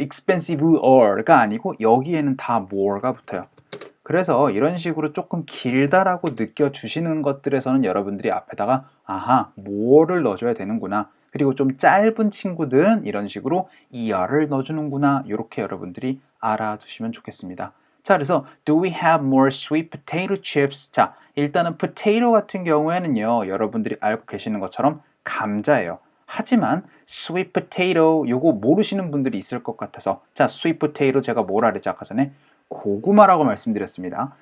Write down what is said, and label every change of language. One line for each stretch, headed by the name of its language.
Korean: expensive가 아니고 여기에는 다 more가 붙어요. 그래서 이런 식으로 조금 길다라고 느껴주시는 것들에서는 여러분들이 앞에다가 아하, more를 넣어줘야 되는구나. 그리고 좀 짧은 친구들은 이런 식으로 er를 넣어주는구나. 이렇게 여러분들이 알아두시면 좋겠습니다.
English: 자, 그래서 do we have more sweet potato chips?
Korean: 자, 일단은 potato 같은 경우에는요, 여러분들이 알고 계시는 것처럼 감자예요. 하지만 sweet potato 요거 모르시는 분들이 있을 것 같아서 자, sweet potato 제가 뭐라 그랬죠? 아까 전에 고구마라고 말씀드렸습니다.